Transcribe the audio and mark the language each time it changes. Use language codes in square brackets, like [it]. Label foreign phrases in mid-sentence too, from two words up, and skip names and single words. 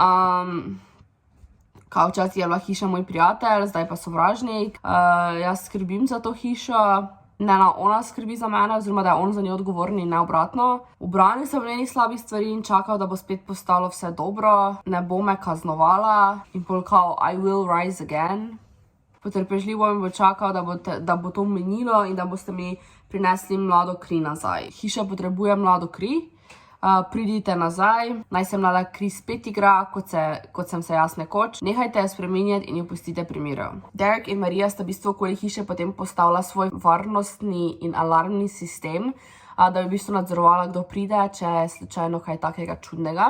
[sl] Kao včasih je bila hiša moj prijatelj, zdaj pa sovražnik. Jaz skrbim za to hišo, ne ona skrbi za mene, oziroma da je on za njo odgovoren in ne obratno. Ubranil sem njenih slabih stvari in čakal, da bo spet postalo vse dobro, ne bo me kaznovala in pol kao [en] I will rise again. [sl] Potrpežljivo mi bo čakal, da bo to menilo in da boste mi prinesli mlado kri nazaj. Hiša potrebuje mlado kri. Pridite nazaj, naj se mlada kri spet igra, kot sem se jaz nekoč. Nehajte jo spreminjati in jo pustite pri miru. Derek in Marija sta v bistvu okoli hiše potem postavila svoj varnostni in alarmni sistem, da bi v bistvu nadzorovala, kdo pride, če je slučajno kaj takega čudnega.